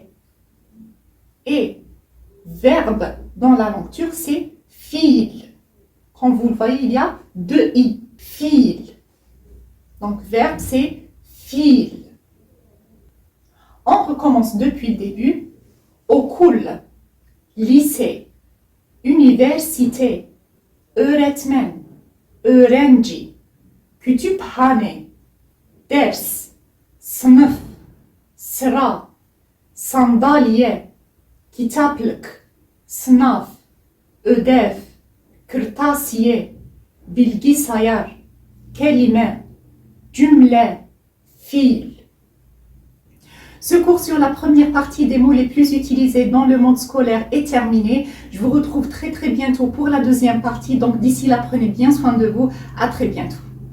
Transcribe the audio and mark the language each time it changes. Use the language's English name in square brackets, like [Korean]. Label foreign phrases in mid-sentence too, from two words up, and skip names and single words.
[French] Et verbe dans la langue turque, c'est fiil. Comme vous le voyez, il y a deux i. Fiil. Donc, verbe, c'est fiil. On recommence depuis le début. [Turkish] Okul, lycée, üniversite, öğretmen, öğrenci, kütüphane, ders, sınıf, sıra, sandalye, kitaplık, sınav, ödev, kırtasiye, bilgisayar, kelime, cümle, fiil. [French] Ce cours sur la première partie des mots les plus utilisés dans le monde scolaire est terminé. Je vous retrouve très bientôt pour la deuxième partie. Donc d'ici là, prenez bien soin de vous. À très bientôt.